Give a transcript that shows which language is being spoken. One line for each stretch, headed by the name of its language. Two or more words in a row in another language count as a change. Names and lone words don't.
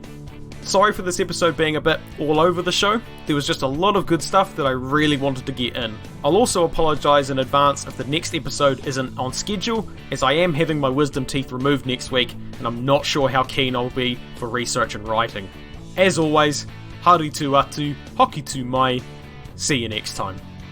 English: Sorry for this episode being a bit all over the show. There was just a lot of good stuff that I really wanted to get in. I'll also apologise in advance if the next episode isn't on schedule, as I am having my wisdom teeth removed next week, and I'm not sure how keen I'll be for research and writing. As always,
Māori: haere tu atu, hoki tu mai,
English: see you next time.